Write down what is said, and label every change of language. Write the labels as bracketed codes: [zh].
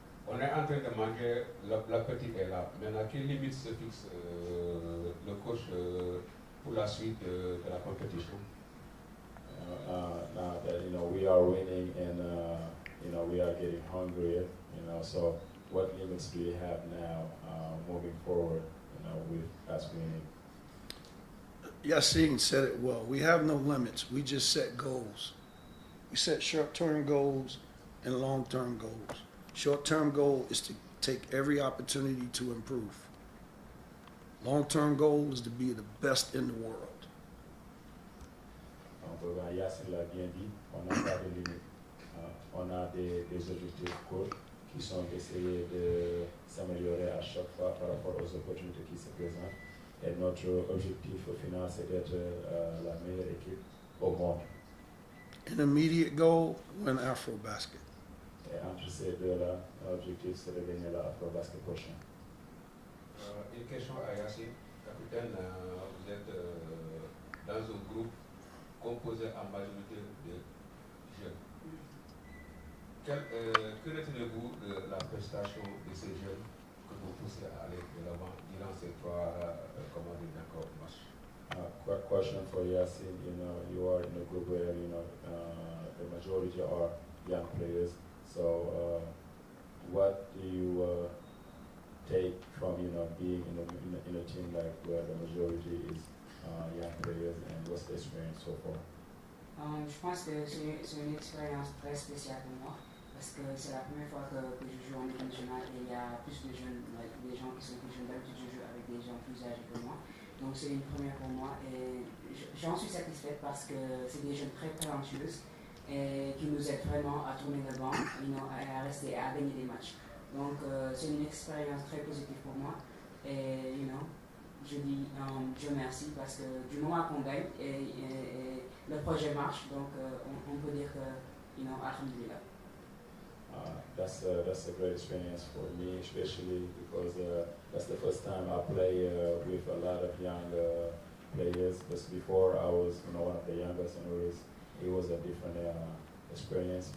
[fr] On est en train de manger, l'appétit est là. Maintenant, quelle limite se fixe le coach pour la suite de la compétition? [en] Now that we are winning and we are getting hungrier, so what limits do you have now moving forward, with us winning? Yassine said it well. We have no limits. We just set goals. We set short-term goals and long-term goals. Short-term goal is to take every opportunity to improve. Long-term goal is to be the best in the world. [fr] Donc, Yassine l'a bien dit, on n'a pas de limite. On a des objectifs courts qui sont d'essayer de s'améliorer à chaque fois par rapport aux opportunités qui se présentent. Et notre objectif au final, c'est d'être la meilleure équipe au monde. [en] An immediate goal, win Afro-Basket. [fr] Et entre ces deux-là, l'objectif, c'est de gagner la Afro-Basket prochain. Une question à Yassine. Capitaine, vous êtes dans un groupe composé en majorité de jeunes. Que retenez-vous de la prestation de ces jeunes que vous poussez à aller de l'avant durant ces trois matchs? Quick question for Yassine. You are in a group where the majority are young players. So, what do you take from being in a team like where the majority is young players, and what's the experience so far? Je pense que c'est une expérience très spéciale pour moi parce que c'est la première fois que je joue en équipe nationale et il y a plus de jeunes, des gens qui sont plus jeunes. D'habitude, je joue avec des gens plus âgés que moi. Donc c'est une première pour moi et j'en suis satisfaite parce que c'est des jeunes très talentueuses et qui nous aident vraiment à tourner le banc, à rester, à gagner des matchs. Donc c'est une expérience très positive pour moi et je dis Dieu merci parce que du moment qu'on gagne et le projet marche, donc on peut dire que alhamdulillah. [en] That's a great experience for me, especially because that's the first time I play with a lot of young players. Because before I was one of the youngest, and it was a different experience.